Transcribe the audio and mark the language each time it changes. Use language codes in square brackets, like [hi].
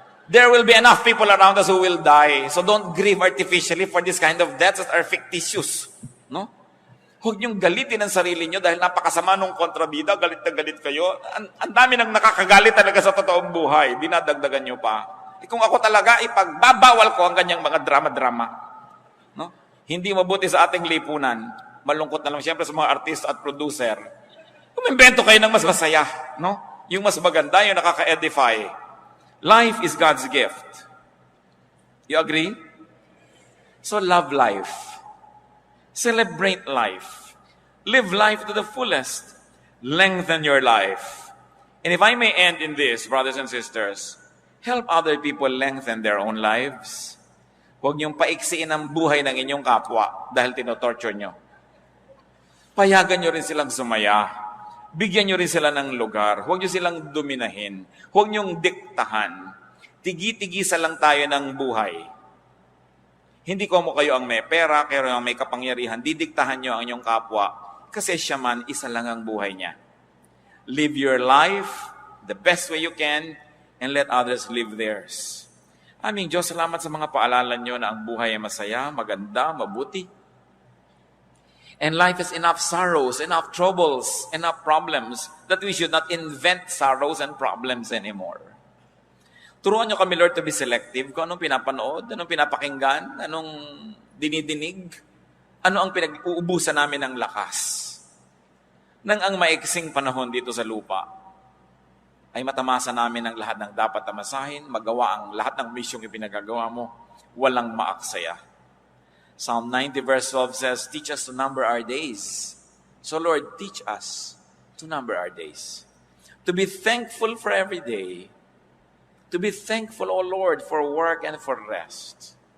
[en] There will be enough people around us who will die. So don't grieve artificially for this kind of deaths that are fictitious. No? [tl] Huwag niyong galitin ang sarili niyo dahil napakasama nung kontrabida, galit na galit kayo. Ang dami nang nakakagalit talaga sa totoong buhay. Dinadagdagan niyo pa. Kung ako talaga, ipagbabawal ko ang ganyang mga drama-drama. No? Hindi mabuti sa ating lipunan. Malungkot na lang siyempre sa mga artist at producer. Umimbento kayo ng mas masaya. No? Yung mas maganda, yung nakaka-edify. [en] Life is God's gift. You agree? So love life. Celebrate life. Live life to the fullest. Lengthen your life. And if I may end in this, brothers and sisters, help other people lengthen their own lives. [tl] Huwag niyong paiksiin ang buhay ng inyong kapwa dahil tinotorture niyo. Payagan niyo rin silang sumaya. Bigyan niyo rin sila ng lugar. Huwag niyo silang dominahin. Huwag niyong diktahan. Tigi-tigisa lang tayo ng buhay. Hindi ko mo kayo ang may pera, kayo ang may kapangyarihan. Didiktahan niyo ang inyong kapwa kasi siya man, isa lang ang buhay niya. [en] Live your life the best way you can and let others live theirs. [tl] Aming Diyos, salamat sa mga paalala niyo na ang buhay ay masaya, maganda, mabuti. [en] And life is enough sorrows, enough troubles, enough problems that we should not invent sorrows and problems anymore. [tl] Turuan niyo kami, Lord, [en] to be selective. [tl] Kung anong pinapanood, anong pinapakinggan, anong dinidinig, ano ang pinag-uubusan namin ng lakas. Nang ang maiksing panahon dito sa lupa, ay matamasa namin ang lahat ng dapat tamasahin, magawa ang lahat ng misyong ipinagagawa mo. walang maaksaya. [en] Psalm 90 verse 12 says, "Teach us to number our days." So Lord, teach us to number our days. To be thankful for every day. To be thankful, O Lord, for work and for rest.